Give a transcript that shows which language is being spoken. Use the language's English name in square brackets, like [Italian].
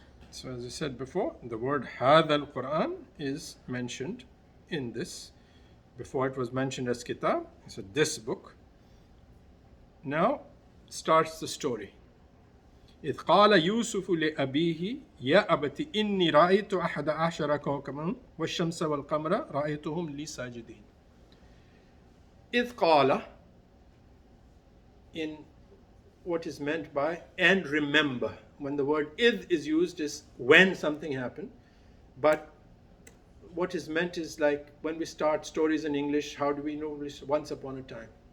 [English] So as I said before, the word Hadha al-Quran is mentioned in this. Before it was mentioned as Kitab, so this book. Now starts the story. [Arabic] إذ قال يوسف لأبيه يا أبت إني رأيت أحد عشر كوكبا والشمس والقمر رأيتهم لي ساجدين. إذ قال, [English] in what is meant by and remember. When the word id is used is when something happened, but what is meant is like when we start stories in English, how do we know once upon a time?